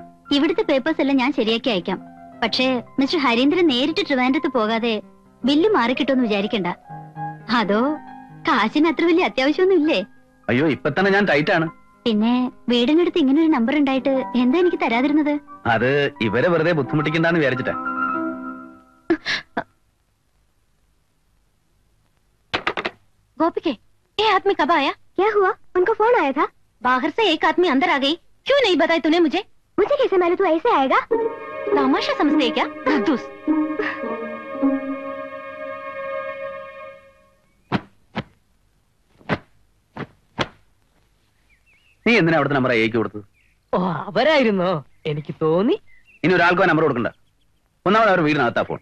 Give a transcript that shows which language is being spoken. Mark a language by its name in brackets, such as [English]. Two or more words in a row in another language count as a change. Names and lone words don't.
[Malayalam] ഇവിടുത്തെ പേപ്പേഴ്സ് എല്ലാം ഞാൻ ശരിയാക്കി അയക്കാം. പക്ഷേ മിസ്റ്റർ ഹരീന്ദ്രൻ നേരിട്ട് ട്രിവാൻഡ്രത്ത് പോകാതെ ബില്ല് മാറിക്കിട്ടോന്ന് വിചാരിക്കണ്ട. അതോ കാശിന് അത്ര വലിയ അത്യാവശ്യമൊന്നും ഇല്ലേ? അയ്യോ, ഇപ്പൊ തന്നെ ഞാൻ ടൈറ്റാണ്. പിന്നെ വീടിനടുത്ത് ഇങ്ങനെ ഒരു നമ്പർ ഉണ്ടായിട്ട് എന്താ എനിക്ക് തരാതിരുന്നത്? അത് ഇവരെ വെറുതെ ബുദ്ധിമുട്ടിക്കണ്ടെന്ന് വിചാരിച്ചിട്ടാ. [Hindi] गोपी ये आदमी कब आया? क्या हुआ? उनका फोन आया था. बाहर से एक आदमी अंदर आ गई. क्यों नहीं बताया तूने मुझे? मुझे कैसे मालूम तू ऐसे आएगा? तमाशा समझते है क्या? बदतूस. [Malayalam] നീ എന്തിനാ അവിടുത്തെ നമ്പർ അയക്ക് കൊടുത്തത്? ഓ, അവരായിരുന്നോ? എനിക്ക് തോന്നി. ഇനി ഒരാൾക്കോ നമ്പർ കൊടുക്കണ്ട. ഒന്നാമത് അവർ വീടിനകത്താ ഫോൺ.